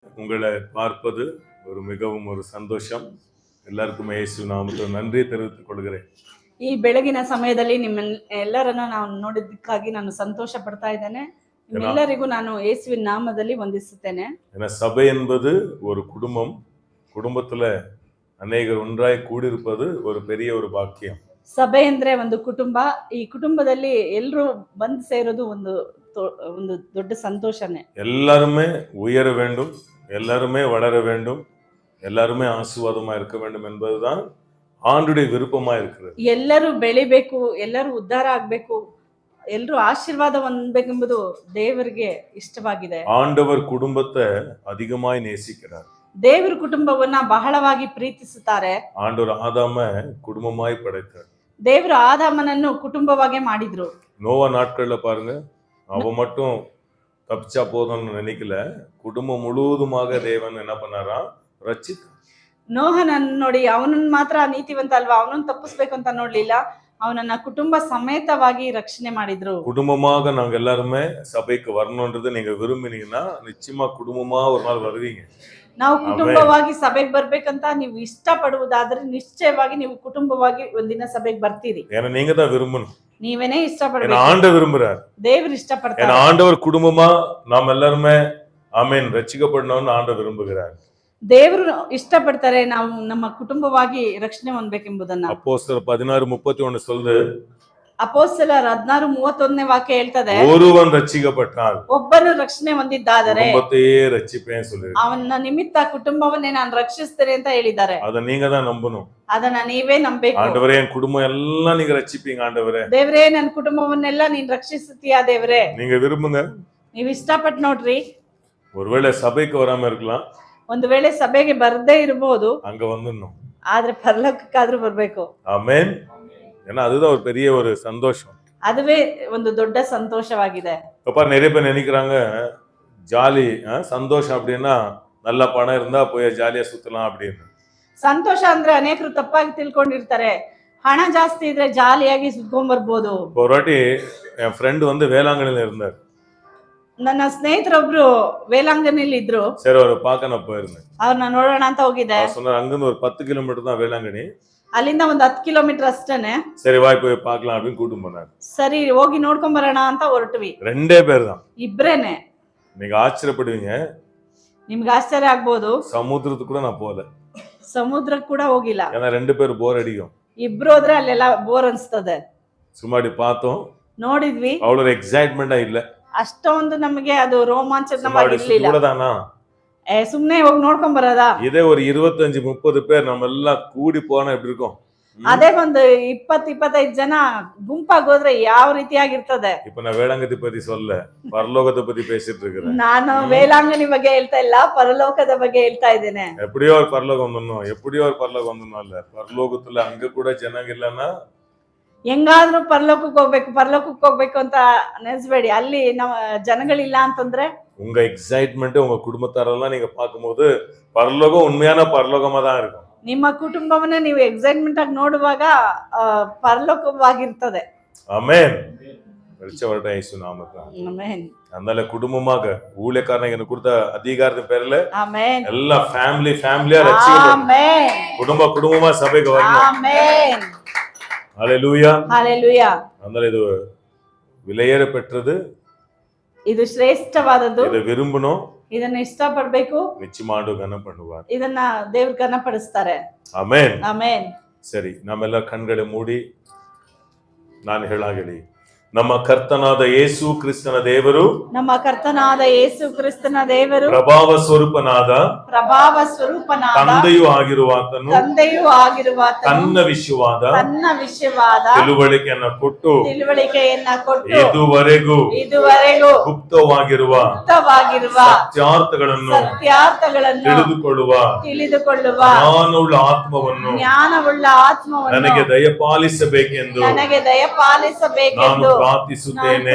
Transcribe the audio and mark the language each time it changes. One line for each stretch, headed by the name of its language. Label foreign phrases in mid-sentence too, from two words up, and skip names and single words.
Tamil: உங்களை பார்ப்பது மிகவும் ஒரு சந்தோஷம்.
Kannada: ಎಲ್ಲರಿಗೂ ಯೇಸು ನಾಮದಲ್ಲಿ
Tamil: நன்றி தெரிவித்துக் கொள்கிறேன்.
Kannada: ಈ ಬೆಳಗಿನ ಸಮಯದಲ್ಲಿ ನಿಮ್ಮೆಲ್ಲರನ್ನ ನಾವು ನೋಡಿದ್ದಕ್ಕಾಗಿ ನಾನು ಸಂತೋಷ ಪಡ್ತಾ ಇದ್ದೇನೆ. ನಿಮ್ಮೆಲ್ಲರಿಗೂ ನಾನು ಯೇಸುವಿನ ನಾಮದಲ್ಲಿ ವಂದಿಸುತ್ತೇನೆ.
Tamil: சபை என்பது ஒரு குடும்பம். குடும்பத்துல அநேகர் ஒன்றாய் கூடியிருப்பது ஒரு பெரிய ஒரு பாக்கியம்.
Kannada: ಸಭೆ ಅಂದ್ರೆ ಒಂದು ಕುಟುಂಬ. ಈ ಕುಟುಂಬದಲ್ಲಿ ಎಲ್ಲರೂ ಬಂದು ಸೇರೋದು ಒಂದು ದೊಡ್ಡ ಸಂತೋಷನೇ.
Tamil: எல்லாருமே உயர வேண்டும், எல்லாருமே வளர வேண்டும், எல்லாருமே ஆசீர்வாதமா இருக்க வேண்டும் என்பதுதான் ஆண்டுடைய விருப்பமா இருக்கிறது.
Kannada: ಎಲ್ಲರೂ ಬೆಳಿಬೇಕು, ಎಲ್ಲರೂ ಉದ್ಧಾರ ಆಗ್ಬೇಕು, ಎಲ್ಲರೂ ಆಶೀರ್ವಾದ ಹೊಂದಬೇಕೆಂಬುದು ದೇವರಿಗೆ ಇಷ್ಟವಾಗಿದೆ.
Tamil: ஆண்டவர் குடும்பத்தை அதிகமாய் நேசிக்கிறார்.
Kannada: ದೇವರು ಕುಟುಂಬವನ್ನ ಬಹಳವಾಗಿ ಪ್ರೀತಿಸುತ್ತಾರೆ.
Tamil: ஆண்டவர் ஆதாம குடும்பமாய் படைத்தார்.
Kannada: ದೇವರು ಆದಾಮನನ್ನು ಕುಟುಂಬವಾಗಿ ಮಾಡಿದ್ರು.
Tamil: நோவா நாட்கள்ல பாருங்க, அவன் மட்டும் தப்பிச்சா போதும்னு நினைக்கல, குடும்பம் முழுவதுமாக தேவன் என்ன பண்ணாரா, ரட்சித்தார்.
Kannada: ನೋಹನನ್ನು ನೋಡಿ, ಅವನನ್ನ ಮಾತ್ರ ನೀತಿವಂತ ಅಲ್ವಾ, ಅವನನ್ನು ತಪ್ಪಿಸ್ಬೇಕು ಅಂತ ನೋಡ್ಲಿಲ್ಲ, ಅವನನ್ನ ಕುಟುಂಬ ಸಮೇತವಾಗಿ ರಕ್ಷಣೆ ಮಾಡಿದ್ರು.
Tamil: குடும்பமாக நாங்க எல்லாருமே சபைக்கு வரணும்ன்றது நீங்க விரும்பினீங்கன்னா நிச்சயமா குடும்பமா ஒரு நாள் வருவீங்க.
Kannada: ನಾವು ಕುಟುಂಬವಾಗಿ ಸಭೆಗೆ ಬರ್ಬೇಕಂತ ನೀವು ಇಷ್ಟ ಪಡುವುದಾದ್ರೆ ನಿಶ್ಚಯವಾಗಿ ನೀವು ಕುಟುಂಬವಾಗಿ ಒಂದಿನ ಸಭೆಗೆ ಬರ್ತೀರಿ.
Tamil: ஏன்னா நீங்க தான் விரும்பணும்.
Kannada: ನೀವೇನೇ ಇಷ್ಟಪಡಬೇಕು.
Tamil: ஆண்டவர் விரும்புறார்.
Kannada: ದೇವರು ಇಷ್ಟಪಡ್ತಾರೆ.
Tamil: ஆண்டவர் குடும்பமா நாம் எல்லாருமே ஆமென் ரட்சிக்கப்படணும்னு ஆண்டவர் விரும்புகிறார்.
Kannada: ದೇವರು ಇಷ್ಟಪಡ್ತಾರೆ ನಾವು ನಮ್ಮ ಕುಟುಂಬವಾಗಿ ರಕ್ಷಣೆ ಹೊಂದಬೇಕೆಂಬುದನ್ನ.
Tamil: அப்போஸ்தலர் 16:31 சொல்லுது.
Kannada: ಅಪೊಸ್ತಲರ 16:31 ವಾಕ್ಯ ಹೇಳ್ತದೆ,
Tamil: ஒருவன் ரட்சிக்கப்பட்டால்
Kannada: ಒಬ್ಬನು ರಕ್ಷಣೆ ಹೊಂದಿದ್ದಾದರೆ
Tamil: குடும்பத்தையே ரட்சிப்பேன்னு சொல்லி,
Kannada: ಅವನ ನಿಮಿತ್ತ ಕುಟುಂಬವನ್ನೇ ನಾನು ರಕ್ಷಿಸ್ತೇನೆ ಅಂತ ಹೇಳಿದ್ದಾರೆ.
Tamil: அத நீங்க தான் நம்பணும்.
Kannada: ಅದನ್ನ ನೀವೇ ನಂಬಬೇಕು.
Tamil: ஆண்டவரே என் குடும்பம் எல்லாம் நீங்க ரட்சிப்பீங்க ஆண்டவரே.
Kannada: ದೇವರೇ ನನ್ನ ಕುಟುಂಬವನ್ನೆಲ್ಲ ನೀನು ರಕ್ಷಿಸುತ್ತೀಯಾ ದೇವರೇ.
Tamil: நீங்க விரும்புங்க.
Kannada: ನೀವು ಇಷ್ಟಪಟ್ಟು ನೋಡ್ರಿ.
Tamil: ஒருவேளை சபைக்கு வராம இருக்கலாம்,
Kannada: ಒಂದು ವೇಳೆ ಸಭೆಗೆ ಬರದೇ ಇರಬಹುದು,
Tamil: அங்க வந்துடணும்.
Kannada: ಆದ್ರೆ ಪರಲೋಕಕ್ಕಾದ್ರೂ ಬರ್ಬೇಕು.
Tamil: ஆமென். ஏன்னா அதுதான் ஒரு பெரிய ஒரு சந்தோஷம்.
Kannada: அதுவே ಒಂದು ದೊಡ್ಡ ಸಂತೋಷವಾಗಿದೆ.
Tamil: இப்ப நிறைய பேர் நினைக்கிறாங்க ஜாலி சந்தோஷம் அப்படின்னா நல்ல பணம் இருந்தா போய் ஜாலியா சுத்தலாம் அப்படின்னு.
Kannada: ಸಂತೋಷ ಅಂದ್ರೆ ಅನೇಕರು ತಪ್ಪಾಗಿ ತಿಳ್ಕೊಂಡಿರ್ತಾರೆ. ಹಣ ಜಾಸ್ತಿ ಇದ್ರೆ ಜಾಲಿಯಾಗಿ ಸುತ್ಕೊಂಡ್ ಬರ್ಬೋದು.
Tamil: ஒரு வாட்டி என் ஃப்ரெண்ட் வந்து வேளாங்கண்ணில இருந்தார்.
Kannada: ನನ್ನ ಸ್ನೇಹಿತರೊಬ್ರು ವೇಲಾಂಗಣಿಲಿ ಇದ್ರು.
Tamil: சரி, அவரை பார்க்க நான் போயிருந்தேன்.
Kannada: ಅವ್ರನ್ನ ನೋಡೋಣ ಅಂತ ಹೋಗಿದ್ದೆ.
Tamil: சொன்னார் அங்கிருந்து ஒரு 10 கிலோமீட்டர் தான் வேளாங்கண்ணி,
Kannada: ಅಲ್ಲಿಂದ ಒಂದು 10 ಕಿಲೋಮೀಟರ್ ಅಷ್ಟೇನೆ.
Tamil: சரி வாய் போய் பார்க்கலாம் அப்படின்னு கூட்டிட்டு போனார்.
Kannada: ಸರಿ ಹೋಗಿ ನೋಡ್ಕೊಂಡ್ ಬರೋಣ ಅಂತ ಹೊರಟ್ವಿ.
Tamil: ரெண்டே பேர் தான்.
Kannada: ಇಬ್ರೇನೆ.
Tamil: நீங்க ஆச்சரியப்படுவீங்க,
Kannada: ನಿಮ್ಗೆ ಆಶ್ಚರ್ಯ ಆಗ್ಬೋದು,
Tamil: சமுத்திரத்துக்கு கூட நான் போல.
Kannada: ಸಮುದ್ರಕ್ಕೆ ಕೂಡ ಹೋಗಿಲ್ಲ.
Tamil: ஏன்னா 2 பேர் போர் அடிக்கும்.
Kannada: ಇಬ್ರು ಹೋದ್ರೆ ಅಲ್ಲೆಲ್ಲ ಬೋರ್ ಅನ್ಸ್ತದೆ.
Tamil: சும்மாடி பார்த்தோம்,
Kannada: ನೋಡಿದ್ವಿ,
Tamil: அவ்வளவு எக்ஸைட்மெண்டா இல்ல.
Kannada: ಅಷ್ಟೊಂದು ನಮಗೆ ಅದು ರೋಮಾಂಚನವಾಗಿರ್ಲಿಲ್ಲ. ಸುಮ್ನೆ ಹೋಗಿ ನೋಡ್ಕೊಂಡ್ ಬರೋದಾ.
Tamil: இதே ஒரு 25-30 பேர் நம்ம எல்லாம் கூடி போனா எப்படி இருக்கும்?
Kannada: ಅದೇ ಒಂದು 20-25 ಜನ ಗುಂಪಾಗಿ ಹೋದ್ರೆ ಯಾವ ರೀತಿಯಾಗಿರ್ತದೆ.
Tamil: இப்ப நான் வேளாங்கண்ணி பத்தி சொல்ல, பரலோகத்தை பத்தி பேசிட்டு இருக்கிறேன்.
Kannada: ನಾನು ವೇಲಾಂಗಣಿ ಬಗ್ಗೆ ಹೇಳ್ತಾ ಇಲ್ಲ, ಪರಲೋಕದ ಬಗ್ಗೆ ಹೇಳ್ತಾ ಇದ್ದೇನೆ.
Tamil: எப்படியோ ஒரு பரலோகம் வந்துடணும், எப்படியோ ஒரு பரலோகம் வந்துடணும் இல்ல, பரலோகத்துல அங்க கூட ஜனங்க இல்லன்னா
Kannada: ಹೆಂಗಾದ್ರೂ ಪರಲೋಕಕ್ಕೆ ಹೋಗ್ಬೇಕು ಅಂತ ನೆನೆಸ್ಬೇಡಿ. ಅಲ್ಲಿ ನಮ್ಮ ಜನಗಳಿಲ್ಲ ಅಂತಂದ್ರೆ
Tamil: உங்க எக்ஸைட்மெண்ட் உங்க குடும்பத்தாரெல்லாம் நீங்க பார்க்கும்போது பரலோகம் உண்மையான பரலோகமா தான் இருக்கும்.
Kannada: ನಿಮ್ಮ ಕುಟುಂಬವನ್ನ ನೀವು ಎಕ್ಸೈಟ್ಮೆಂಟ್ ಆಗಿ ನೋಡುವಾಗ ಪರಲೋಕವಾಗಿರ್ತದೆ.
Tamil: ஆமென். வெளிச்சவரட்ட இயேசு நாமத்தில். ஆமென். அதனால குடும்பமாக ஊழியக்காரங்க எனக்கு கொடுத்த அதிகாரத்தின் பேர்ல ஆமென். எல்லா ஃபேமிலியா ரட்சிக்கப்படணும். ஆமென். குடும்பமா சபைக்கு வரணும். ஆமென். ஹalleluya. ஹalleluya. அதனால இது விலையேற பெற்றது,
Kannada: ಇದು ಶ್ರೇಷ್ಠವಾದದ್ದು.
Tamil: இதை விரும்பணும்,
Kannada: ಇದನ್ನ ಇಷ್ಟಪಡಬೇಕು.
Tamil: நிச்சயமாண்டு கனம் பண்ணுவார்.
Kannada: ಇದನ್ನ ದೇವರು ಘನಪಡಿಸ್ತಾರೆ.
Tamil: ஆமென்.
Kannada: ಆಮೆನ್. ಸರಿ, ನಮ್ಮೆಲ್ಲ ಕಣ್களை ಮೂಡಿ ನಾನು ಹೇಳಾಗಲಿ, ನಮ್ಮ ಕರ್ತನಾದ ಯೇಸು ಕ್ರಿಸ್ತನ ದೇವರು, ನಮ್ಮ ಕರ್ತನಾದ ಯೇಸು ಕ್ರಿಸ್ತನ ದೇವರು, ಪ್ರಭಾವ ಸ್ವರೂಪನಾದ ತಂದೆಯೂ ಆಗಿರುವಾತನು ತನ್ನ ವಿಷಯವಾದ ತಿಳುವಳಿಕೆಯನ್ನ ಕೊಟ್ಟು ಇದುವರೆಗೂ ಗುಪ್ತವಾಗಿರುವ ಸತ್ಯಾರ್ಥಗಳನ್ನು ತಿಳಿದುಕೊಳ್ಳುವ ಜ್ಞಾನವುಳ್ಳ ಆತ್ಮವನ್ನು ನನಗೆ ದಯಪಾಲಿಸಬೇಕೆಂದು ನಾನು ಪ್ರಾರ್ಥಿಸುತ್ತೇನೆ.